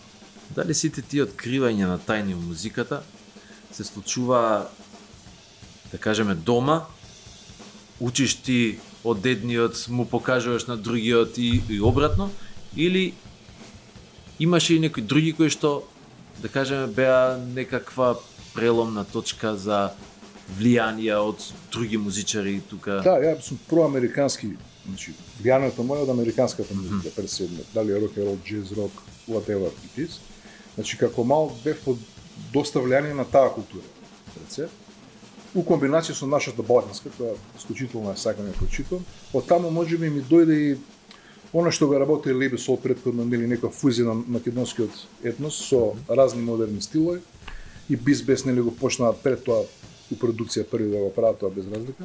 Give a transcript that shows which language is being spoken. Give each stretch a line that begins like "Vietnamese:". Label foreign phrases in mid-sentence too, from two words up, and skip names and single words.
Macedonian: Дали сите тие откривања на тајни музиката се случува да кажеме дома, учиш ти од едниот, му покажуваш на другиот и обратно, или имаше и некои други кои што, да кажеме, беа некаква преломна точка за влијанија од други музичари тука? Да, ја сум проамерикански, значи влијанието моје од американската музика пред седме, дали е рок н рол, джез рок,
English: whatever it is.
Macedonian: Значи како мал бев под доста влијание на таа култура. Пред се. У комбинација со нашата балканска, која исклучително сакам да прочитам, од таму можеби ми дојде и она што го работи Лебе Сол претходно, нели некоја фузија на македонскиот етнос со разни модерни стилови и Бис нели го почнаа пред тоа у продукција први да го прават тоа без разлика.